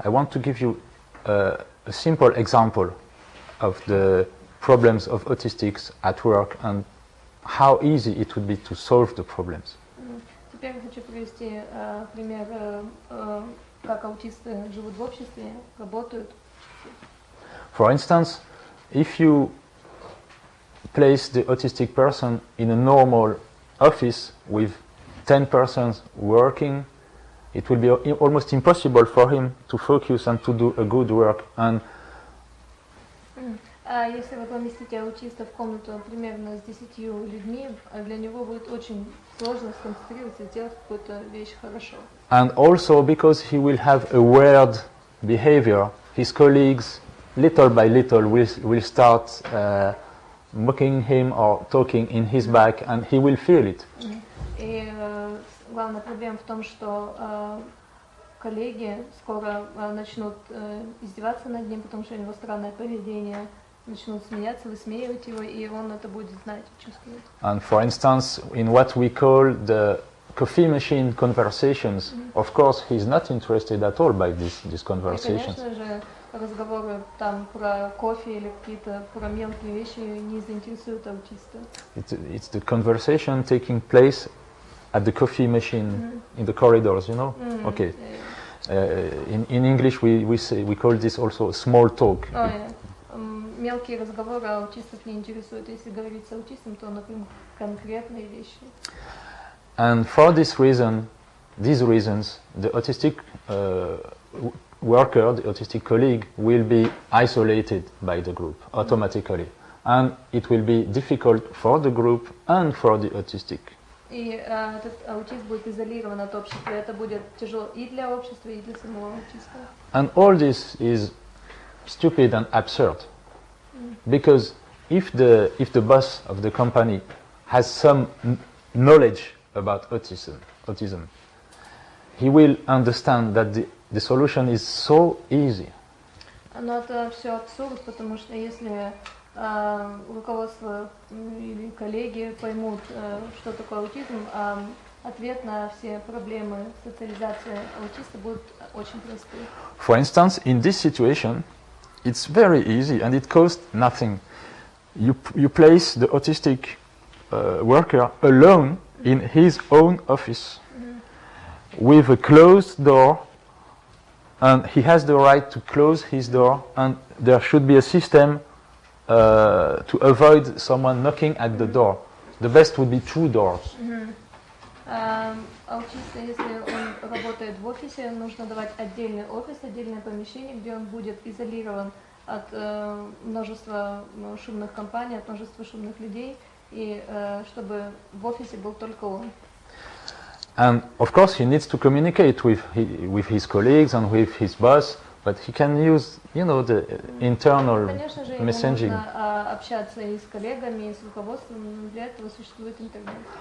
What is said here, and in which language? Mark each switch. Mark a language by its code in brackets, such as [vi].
[en] I want to give you a simple example of the problems of autistics at work and how easy it would be to solve the problems. [ru] Теперь я хочу привести пример, как аутисты живут в обществе, работают. [en] For instance, if you place the autistic person in a normal office with 10 persons working, it will be almost impossible for him to focus and to do a good work. And [ru] если вы поместите аутиста в комнату примерно с 10 людьми, для него будет очень сложно сконцентрироваться и сделать какую-то вещь хорошо. [en] And also because he will have a weird behavior, his colleagues, little by little, will start mocking him or talking in his back, and he will feel it. [ru] И главная проблема в том, что коллеги скоро начнут издеваться над ним, потому что у него странное поведение, начнут смеяться, высмеивать его, и он это будет знать, чувствовать. [en] And for instance, in what we call the coffee machine conversations, of course, he's not interested at all by these conversations. [ru] И, конечно же, разговоры там про кофе или какие-то про мелкие вещи не заинтересуют аутиста. [en] It's the conversation taking place at the coffee machine in the corridors, you know? Okay. In English, we call this also small talk. [ru] Мелкие разговоры аутистов не интересуют. Если говорить с аутистом, то, например, конкретные вещи. [en] And for these reasons, the autistic worker, the autistic colleague, will be isolated by the group automatically, and it will be difficult for the group and for the autistic. [ru] И этот аутист будет изолирован от общества. Это будет тяжело и для общества, и для самого аутиста. [en] And all this is stupid and absurd, because if the boss of the company has some knowledge about autism, he will understand that the solution is so easy. [ru] Но это все абсурд, потому что если руководство или коллеги поймут, что такое аутизм, ответ на все проблемы социализации аутиста будет очень простым. [en] For instance, in this situation, it's very easy and it costs nothing. You place the autistic worker alone in his own office with a closed door, and he has the right to close his door, and there should be a system to avoid someone knocking at the door. The best would be 2 doors. [ru] Аутиста, если он работает в офисе, нужно давать отдельный офис, отдельное помещение, где он будет изолирован от множества шумных компаний, от множества шумных людей, и чтобы в офисе был только он. [en] And of course he needs to communicate with his colleagues and with his boss, but he can use, the internal messaging. [ru] Конечно же, ему нужно общаться и с коллегами, и с руководством, но для этого существует интернет.